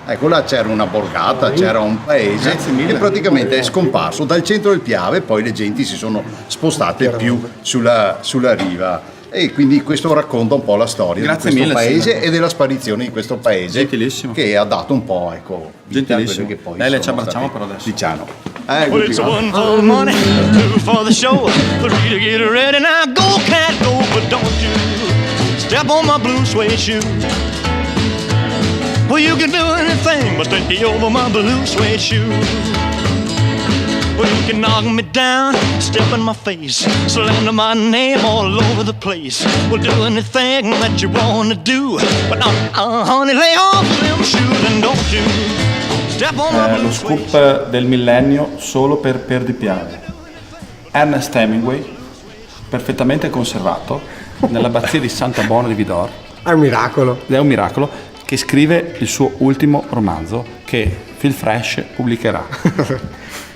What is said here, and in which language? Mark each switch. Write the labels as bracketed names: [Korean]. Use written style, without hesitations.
[Italian] Ecco, là c'era una borgata, c'era un paese che praticamente è scomparso dal centro del Piave, poi le genti si sono spostate più sulla riva. E quindi questo racconta un po' la storia di questo paese e della sparizione di questo paese. Gentilissimo. Che ha dato un po', ecco, gentilissimo. che poi Lei le ci abbracciamo per adesso. Diciamo. [English] Well, it's 1 for the money, 2 for the show, 3 to get ready. Now go, cat, go, but don't you step on my blue suede shoe. Well, you can do anything but stay over my blue suede shoe. Well, you can knock me down, step in my face, slander my name all over the place. We'll do anything that you wanna do, but honey, lay off them shoes and don't you step on my blue suede shoe. [Italian] Lo scoop del millennio solo per Di Piave. Ernest Hemingway, perfettamente conservato nell'abbazia di Santa Bona di Vidor. È un miracolo. È un miracolo, che scrive il suo ultimo romanzo che Phil Fresh pubblicherà.